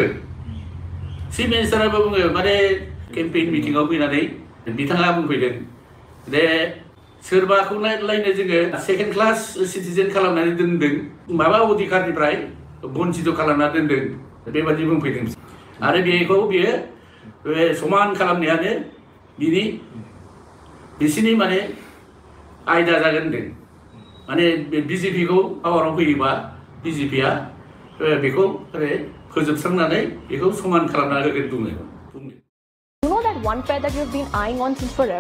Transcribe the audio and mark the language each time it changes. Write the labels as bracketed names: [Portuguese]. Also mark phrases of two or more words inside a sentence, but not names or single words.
[Bodo] बुङो माने केम्पेइन मिटिंआव फैनानै बिथाङा बुंफैदों दे सोरबाखौ लायनो जोङो [English] second class citizen [Bodo] खालामनानै दोनदों माबा अधिकारनिफ्राय बन्चित खालामना दोनदों बेबादि बुंफैदों आरो बेखौ बियो समान खालामनायानो बिसिनि माने आयदा जागोन होनदों माने बीजेपी को पावाराव फैयोबा बीजेपीआ बेखौ फोजोबस्रांनानै बेखौ समान खालामना होगोन बुङो [English] You know that one pair that you've been eyeing on since forever?